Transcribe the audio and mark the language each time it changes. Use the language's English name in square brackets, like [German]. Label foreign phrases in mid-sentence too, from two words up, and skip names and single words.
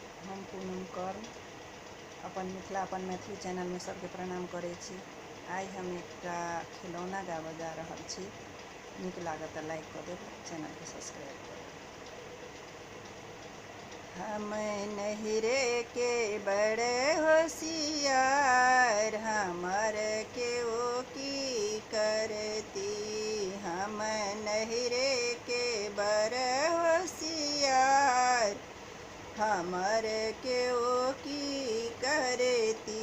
[Maithili] हम पूनम कर्ण अपन मिथिला अपन मैथिली चैनल में सबके प्रणाम करै छी। आइ हम एकटा खिलौना गाबऽ जा रहल छी। नीक लागत तऽ लाइक कऽ देब, चैनल के सब्सक्राइब कऽ देब। हम नहिरे के बड़े होशियार, हमर केओ की करती। हम नहिरे के बड़े होशियार, हमर केओ की करती।